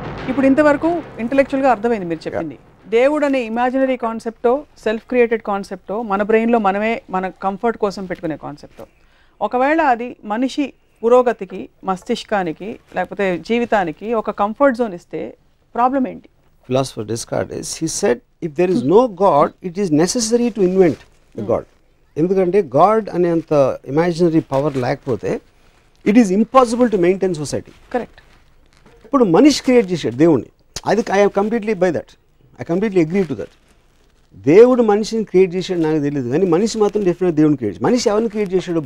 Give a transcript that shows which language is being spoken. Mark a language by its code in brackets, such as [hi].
[te] ఇప్పుడు ఇంతవరకు ఇంటలెక్చువల్గా అర్థమైంది మీరు చెప్పింది. దేవుడు అనే ఇమాజినరీ కాన్సెప్టో, సెల్ఫ్ క్రియేటెడ్ కాన్సెప్టో, మన బ్రెయిన్లో మనమే మన కంఫర్ట్ కోసం పెట్టుకునే కాన్సెప్టో, ఒకవేళ అది మనిషి పురోగతికి, మస్తిష్కానికి, లేకపోతే జీవితానికి ఒక కంఫర్ట్ జోన్ ఇస్తే ప్రాబ్లం ఏంటి? [en] Philosopher Descartes, he said, if there is no God, it is necessary to invent a God. [te] ఎందుకంటే గాడ్ అనేంత ఇమాజినరీ పవర్ లేకపోతే [en] It is impossible to maintain society. [te] Correct. ఇప్పుడు మనిషి క్రియేట్ చేశాడు దేవుణ్ణి, అది [en] I completely buy that, I completely agree to that. [te] దేవుడు మనిషిని క్రియేట్ చేశాడు నాకు తెలియదు, కానీ మనిషి మాత్రం డెఫినెట్ దేవుని క్రియేట్ చేశాడు. మనిషి ఎవరిని క్రియేట్ చేశాడు?